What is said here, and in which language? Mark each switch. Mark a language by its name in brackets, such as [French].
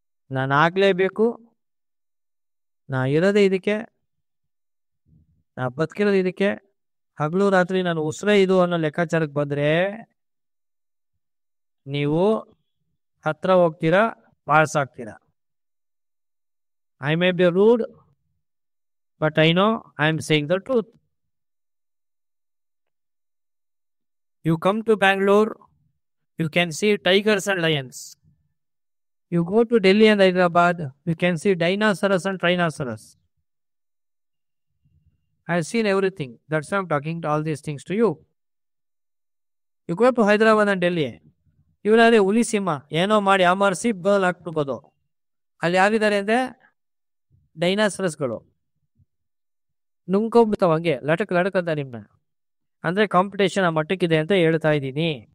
[Kannada] ನಾನು ಆಗ್ಲೇಬೇಕು, ನಾ ಇರೋದೇ ಇದಕ್ಕೆ, ನಾ ಬದುಕಿರೋದು ಇದಕ್ಕೆ, ಹಗಲು ರಾತ್ರಿ ನಾನು ಉಸಿರೇ ಇದು ಅನ್ನೋ ಲೆಕ್ಕಾಚಾರಕ್ಕೆ ಬಂದ್ರೆ ನೀವು ಹತ್ರ ಹೋಗ್ತೀರಾ, ಪಾಸ್ ಆಗ್ತೀರಾ. [English] I may be rude, but I know I am saying the truth. You come to Bangalore, you can see tigers and lions. You go to Delhi and Hyderabad, you can see dinosaurs and rhinoceros. I've seen everything. That's why I'm talking all these things to you. You go to Hyderabad and Delhi. [Kannada] ಇವರಾದ್ರೆ ಹುಲಿ ಸಿಂಹ ಏನೋ ಮಾಡಿ ಆಮರಿಸಿ ಬಲ್ ಹಾಕ್ಬಿಡ್ಬೋದು. ಅಲ್ಲಿ ಯಾರಿದ್ದಾರೆ ಅಂದ್ರೆ ಡೈನಾಸರಸ್ಗಳು ನುಂಗ್ಕೊಂಡ್ಬಿಡ್ತಾವ ಹಂಗೆ ಲಟಕ್ ಅಂತ ನಿಮ್ನ. ಅಂದ್ರೆ ಕಾಂಪಿಟೇಷನ್ ಆ ಮಟ್ಟಕ್ಕಿದೆ ಅಂತ ಹೇಳ್ತಾ ಇದ್ದೀನಿ.